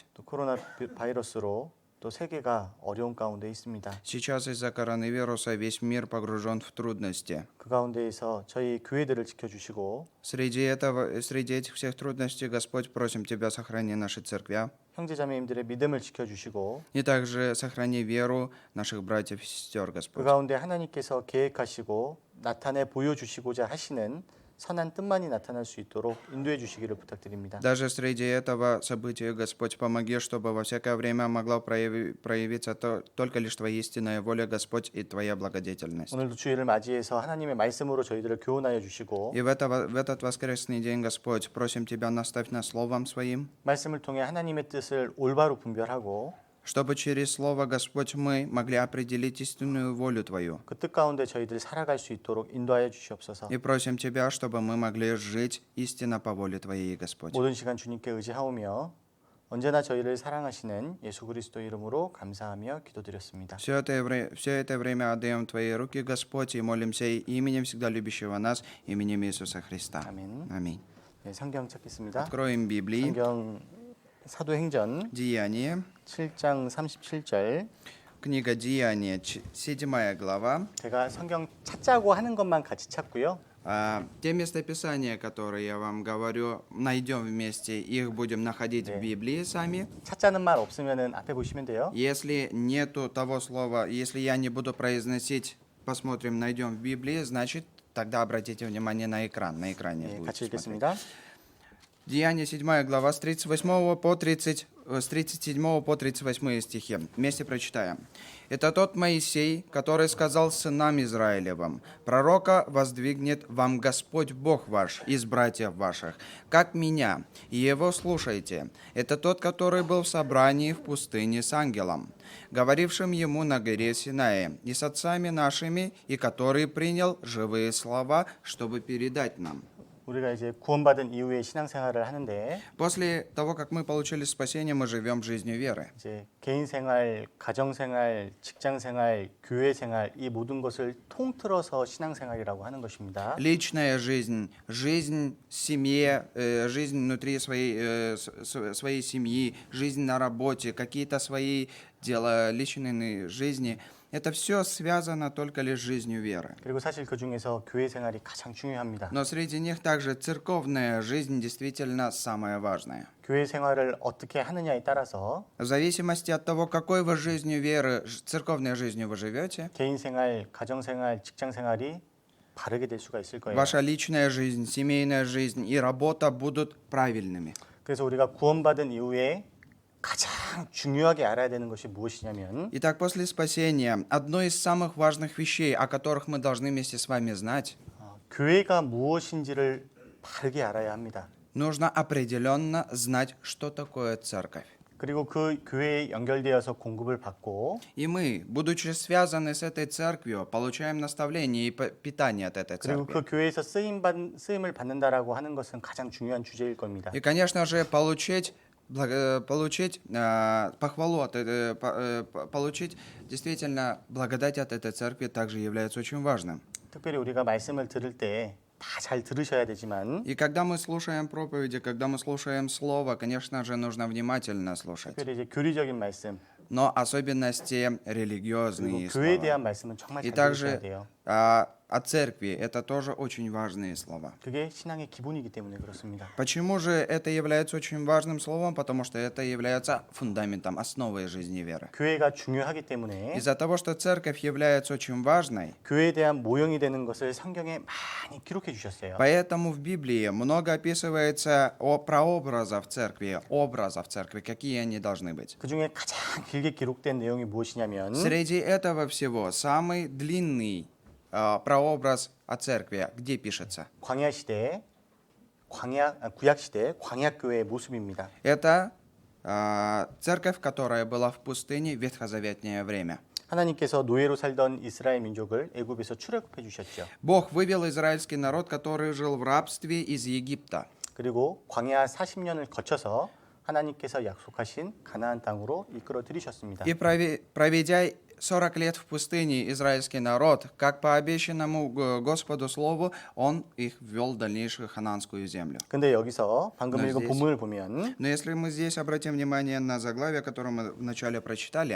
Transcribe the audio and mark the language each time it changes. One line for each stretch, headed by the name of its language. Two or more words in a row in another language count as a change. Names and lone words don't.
Korean: 또 코로나 바이러스로 또 세계가 어려운 가운데 있습니다.
Russian: Сейчас из-за коронавируса весь мир погружен в трудности.
Korean: 그 가운데에서 저희 교회들을 지켜주시고
Russian: Среди этих всех трудностей, Господь, просим Тебя, сохрани наши церкви.
Korean: 형제자매님들의 믿음을 지켜주시고
Russian: И также сохрани веру наших братьев и сестер,
Korean: 그
Russian: Господь.
Korean: 가운데 하나님께서 계획하시고 나타내 보여주시고자 하시는 선한 뜻만이 나타날 수 있도록 인도해 주시기를 부탁드립니다.
Russian: Даже среди этого события, Господь, помоги, чтобы во всякое время могла проявиться только лишь Твоя истинная воля, Господь, и Твоя благодетельность.
Korean: 오늘도 주일을 맞이해서 하나님의 말씀으로 저희들을 교훈하여 주시고
Russian: И в этот воскресный день, Господь, просим Тебя, наставь нас Словом Своим,
Korean: 말씀을 통해 하나님의 뜻을 올바로 분별하고
Russian: чтобы через Слово, Господь, мы могли определить истинную волю Твою.
Korean: 그 뜻 가운데 저희들이 살아갈 수 있도록 인도하여 주시옵소서.
Russian: И просим Тебя, чтобы мы могли жить истинно по воле Твоей, Господь.
Korean: 모든 시간 주님께 의지하오며 언제나 저희를 사랑하시는 예수 그리스도 이름으로 감사하며 기도드렸습니다.
Russian: Все это время отдаем в Твои руки, Господь, и молимся именем всегда любящего нас, именем Иисуса Христа.
Korean: 아멘.
Russian: Аминь.
Korean: 네, 성경 찾겠습니다.
Russian: Откроем Библии.
Korean: 성경 사도행전
Russian: Деяния.
Korean: 7장 37절.
Russian: Книга Деяния, 7 глава.
Korean: 제가 성경 찾자고 하는 것만 같이 찾고요.
Russian: Те местописания, которые я вам говорю, найдем вместе, их будем находить в Библии сами.
Korean: 찾자는 말 없으면은 앞에 보시면 돼요.
Russian: Если нету того слова, если я не буду произносить, посмотрим, найдем в Библии, значит, тогда обратите внимание на экран. На экране
Korean: 네,
Russian: будете
Korean: 같이
Russian: смотреть.
Korean: 읽겠습니다.
Russian: Деяние 7 глава с 38 по 30, с 37 по 38 стихи. Вместе прочитаем. «Это тот Моисей, который сказал сынам Израилевым, пророка воздвигнет вам Господь Бог ваш из братьев ваших, как меня, и его слушайте. Это тот, который был в собрании в пустыне с ангелом, говорившим ему на горе Синае, и с отцами нашими, и который принял живые слова, чтобы передать нам».
Korean: 우리가 이제 구원받은 이후에 신앙생활을 하는데
Russian: После того, как мы получили спасение, мы живем жизнью веры.
Korean: 이제 개인 생활, 가정 생활, 직장 생활, 교회 생활 이 모든 것을 통틀어서 신앙생활이라고 하는 것입니다.
Russian: Личная жизнь, жизнь в семье, жизнь внутри своей семьи, жизнь на работе, какие-то свои дела личной жизни. Это все связано только лишь с жизнью веры.
Korean: 그리고 사실 그 중에서 교회 생활이 가장 중요합니다.
Russian: Но среди них также церковная жизнь действительно самая важная.
Korean: 교회 생활을 어떻게 하느냐에 따라서
Russian: В зависимости от того, какой вы жизнью веры, церковной жизнью вы живете,
Korean: 개인 생활, 가정 생활, 직장 생활이 바르게 될 수가 있을 거예요.
Russian: ваша личная жизнь, семейная жизнь и работа будут правильными.
Korean: 그래서 우리가 구원받은 이후에 가장 중요하게 알아야 되는 것이 무엇이냐면
Russian: Итак, после спасения, одно из самых важных вещей, о которых мы должны вместе с вами знать,
Korean: 교회가 무엇인지를 바르게 알아야 합니다.
Russian: нужно определенно знать, что такое церковь.
Korean: 그리고 그 교회에 연결되어서 공급을 받고
Russian: И мы, будучи связаны с этой церковью, получаем наставление и питание от этой
Korean: 그리고
Russian: церкви.
Korean: 그 교회에서 쓰임을 받는다라고 하는 것은 가장 중요한 주제일 겁니다.
Russian: И, конечно же, получить похвалу, получить действительно благодать от этой церкви также является очень важным.
Korean: 특별히 우리가 말씀을 들을 때 다 잘 들으셔야 되지만
Russian: И когда мы слушаем проповеди, когда мы слушаем Слово, конечно же, нужно внимательно слушать.
Korean: 특별히 이제 교리적인 말씀
Russian: Но особенности
Korean: 그리고
Russian: религиозные
Korean: 교회에
Russian: слова.
Korean: 대한 말씀은 정말
Russian: И
Korean: 잘 들으셔야
Russian: также
Korean: 돼요.
Russian: о церкви, это тоже очень важные слова.
Korean: 그게 신앙의 기본이기 때문에 그렇습니다.
Russian: Почему же это является очень важным словом? Потому что это является фундаментом, основой жизни веры.
Korean: 교회가 중요하기 때문에
Russian: Из-за того, что церковь является очень важной,
Korean: 교회에 대한 모형이 되는 것을 성경에 많이 기록해 주셨어요.
Russian: поэтому в Библии много описывается о прообразах церкви, какие они должны быть.
Korean: 그 중에 가장 길게 기록된 내용이 무엇이냐면
Russian: Среди этого всего самый длинный прообраз о церкви, где пишется?
Korean: 광야 시대, 구약 시대 광야 교회의 모습입니다.
Russian: Это церковь, которая была в пустыне в ветхозаветное время.
Korean: 하나님께서 노예로 살던 이스라엘 민족을 애굽에서 출애굽해 주셨죠.
Russian: Бог вывел израильский народ, который жил в рабстве из Египта.
Korean: 그리고 광야 40년을 거쳐서 하나님께서 약속하신 가나안 땅으로 이끌어 들이셨습니다.
Russian: И проведя 40 лет в пустыне израильский народ, как по обещанному Господу слову, Он их ввел в дальнейшую хананскую землю.
Korean: 근데 여기서 방금
Russian: Но
Korean: 읽은
Russian: здесь-
Korean: 본문을 보면
Russian: Но если мы здесь обратим внимание на заглавие, которое мы вначале прочитали,